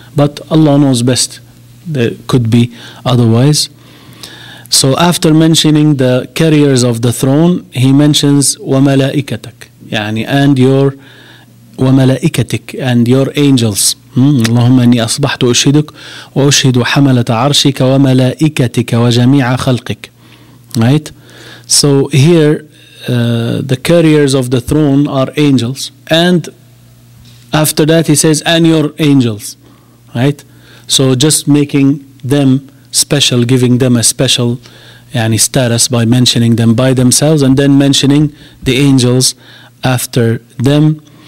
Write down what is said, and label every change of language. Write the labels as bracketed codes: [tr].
[en] But Allah knows best. There could be otherwise. So after mentioning the carriers of the throne, he mentions [ar] وَمَلَائِكَتَكَ, [en] and your [ar] وَمَلَائِكَتِكَ, [en] and your angels. [ar] اللهم إني أصبحت أشهدك وأشهد حملة عرشك وملائكتك وجميع خلقك. [en] Right? So here the carriers of the throne are angels, and after that he says, and your angels, right? So just making them special, giving them a special status by mentioning them by themselves and then mentioning the angels after them.